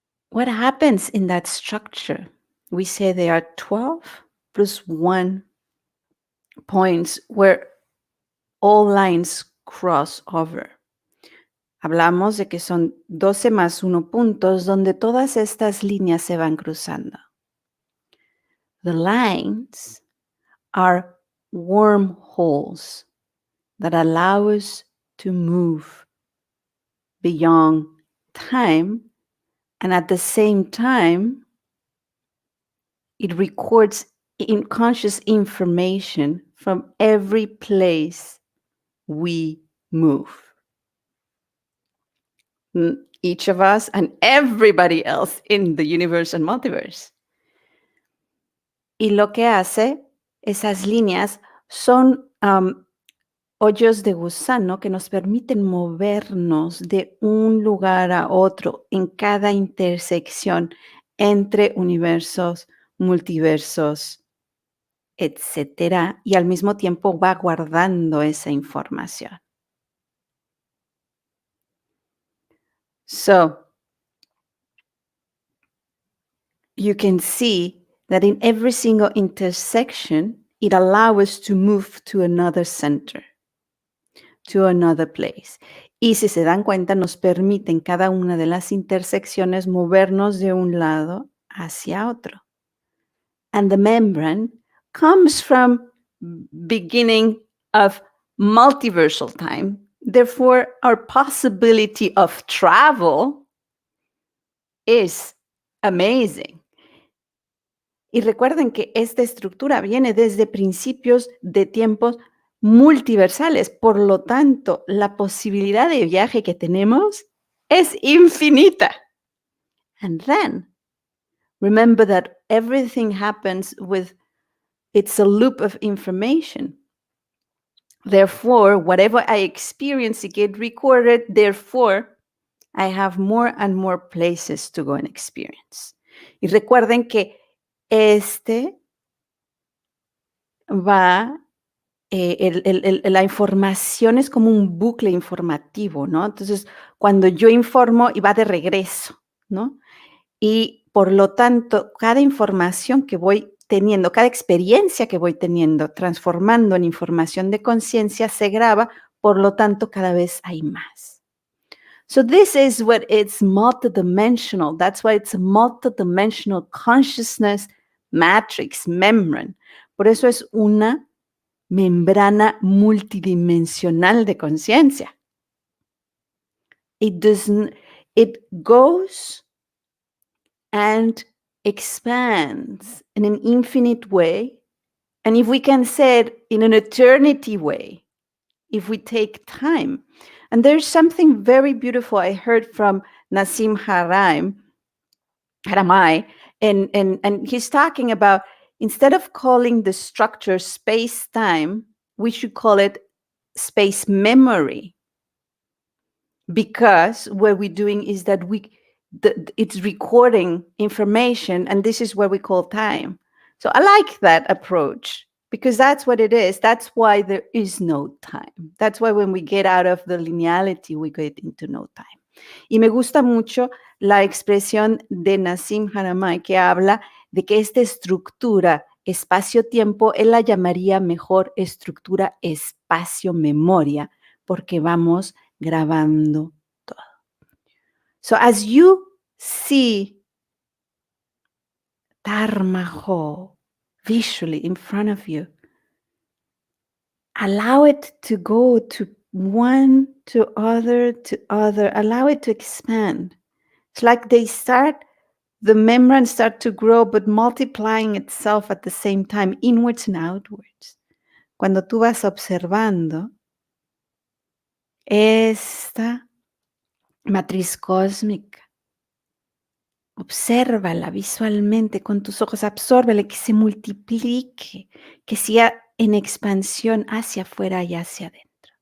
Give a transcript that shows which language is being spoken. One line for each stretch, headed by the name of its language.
English: What happens in that structure? We say there are 12 plus 1 points where all lines cross over.
Spanish: Hablamos de que son 12 más 1 puntos donde todas estas líneas se van cruzando.
English: The lines are wormholes that allow us to move beyond time, and at the same time, it records conscious information from every place we move. Each of us and everybody else in the universe and multiverse.
Spanish: Y lo que hace esas líneas son hoyos de gusano que nos permiten movernos de un lugar a otro en cada intersección entre universos, multiversos, etcétera, y al mismo tiempo va guardando esa información.
English: So, you can see that in every single intersection, it allows us to move to another center, to another place.
Spanish: Y si se dan cuenta, nos permite en cada una de las intersecciones movernos de un lado hacia otro.
English: And the membrane comes from beginning of multiversal time. Therefore, our possibility of travel is amazing.
Spanish: Y recuerden que esta estructura viene desde principios de tiempos multiversales. Por lo tanto, la posibilidad de viaje que tenemos es infinita.
English: And then, remember that everything happens with, it's a loop of information. Therefore, whatever I experience, it gets recorded. Therefore, I have more and more places to go and experience.
Spanish: Y recuerden que este va, la información es como un bucle informativo, ¿no? Entonces, cuando yo informo y va de regreso, ¿no? Y por lo tanto, cada información que voy teniendo, cada experiencia que voy teniendo, transformando en información de conciencia, se graba, por lo tanto, cada vez hay más.
English: So this is what it's multidimensional. That's why it's a multidimensional consciousness matrix, membrane.
Spanish: Por eso es una membrana multidimensional de conciencia.
English: It doesn't, it goes and expands in an infinite way. And if we can say it in an eternity way, if we take time. And there's something very beautiful I heard from Nassim Haramai, and he's talking about instead of calling the structure space-time, we should call it space memory. Because what we're doing is that it's recording information, and this is what we call time. So I like that approach because that's what it is. That's why there is no time. That's why when we get out of the lineality, we get into no time.
Spanish: Y me gusta mucho la expresión de Nassim Haramein que habla de que esta estructura espacio-tiempo, él la llamaría mejor estructura espacio-memoria, porque vamos grabando todo.
English: So as you see Dharma visually in front of you, allow it to go to one, to other, allow it to expand. It's like the membrane start to grow, but multiplying itself at the same time, inwards and outwards.
Spanish: Cuando tú vas observando esta matriz cósmica, obsérvala visualmente con tus ojos, absórbela, que se multiplique, que siga en expansión hacia afuera y hacia adentro.